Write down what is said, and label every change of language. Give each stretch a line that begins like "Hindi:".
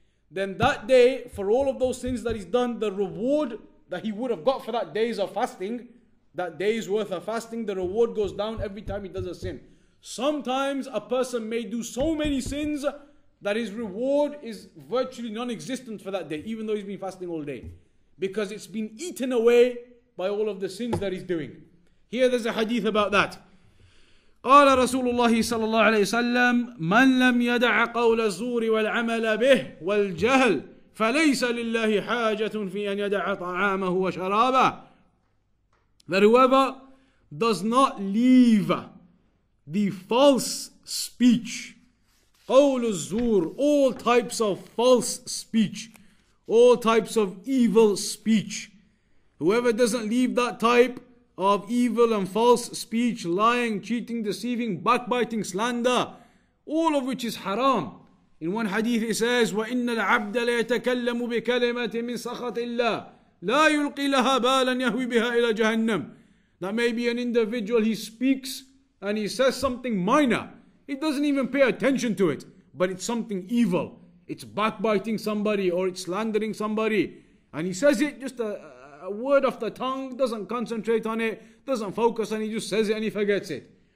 English: Then that day, for all of those sins that he's done, the reward that he would have got for that days of fasting, that day's worth of fasting, the reward goes down every time he does a sin. Sometimes a person may do so many sins that his reward is virtually non-existent for that day, even though he's been fasting all day, because it's been eaten away by all of the sins that he's doing. Here there's a hadith about that.
Arabic: قال رسول الله صلى الله عليه وسلم من لم يدع قول الزور والعمل به والجهل فليس لله حاجة في أن يدع طعامه وشرابه.
English: That whoever does not leave the false speech,
Arabic: قول الزور,
English: all types of false speech, all types of evil speech, whoever doesn't leave that type of evil and false speech, lying, cheating, deceiving, backbiting, slander, all of which is haram. In one hadith it says,
Arabic: وَإِنَّ الْعَبْدَ لَيَتَكَلَّمُ بِكَلِمَةٍ مِّن سَخَطِ اللَّهِ لَا يُلْقِي لَهَا بَالًا يَهْوِي بِهَا إِلَى جَهَنَّمٍ.
English: That may be an individual, he speaks and he says something minor. He doesn't even pay attention to it, but it's something evil. It's backbiting somebody or it's slandering somebody. And he says it just a word off the tongue, doesn't concentrate on it, doesn't focus on it, he just says it and he forgets it.